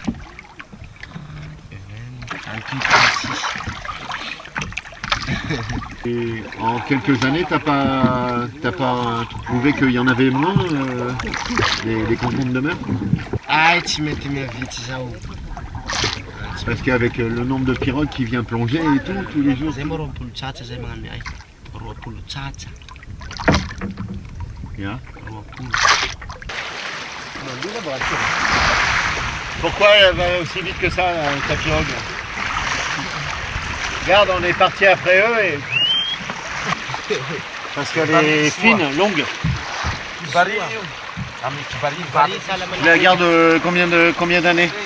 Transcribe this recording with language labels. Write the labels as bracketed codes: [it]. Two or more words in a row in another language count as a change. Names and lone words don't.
[fr] Et en quelques années, t'as pas trouvé qu'il y en avait moins des concombres de mer? Ai, tu mets vite ça où? Parce qu'avec le nombre de pirogues qui vient plonger et tout, tous les jours. [mg] Zay mo rompolo tsatsa zay magnano ay. Roapolo tsatsa. [en] Yeah. [mg] Roapolo. [fr] Pourquoi elle va aussi vite que ça, ta pirogue? Regarde, on est parti après eux et... Parce qu'elle est fine, longue. Tu la gardes combien d'années?